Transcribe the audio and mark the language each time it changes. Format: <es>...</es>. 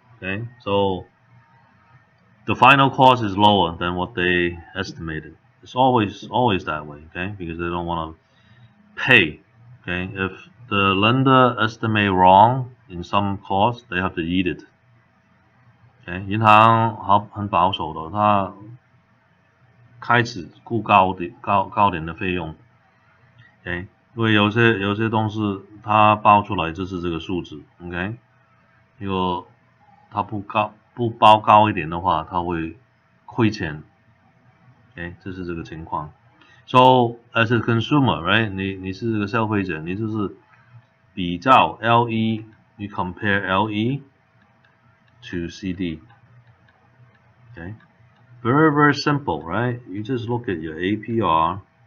<en>Okay, so the final cost is lower than what they estimated. It's always that way, okay? Because they don't want to pay. Okay, if the lender estimate wrong in some cost, they have to eat it.</en> <zh>Okay， 银行很保守的，它开始估高点的费用。 OK， 因为有些东西它报出来就是这个数字。 OK， 如果它不报高一点的话，它会亏钱。</zh> <en>OK，</en> <zh>这是这个情况。</zh> <en>So as a consumer, right？</en> <zh>你是这个消费者，你就是比较 LE，</zh> <en>you compare LE to CD. Okay, very simple, right? You just look at your APR.</en>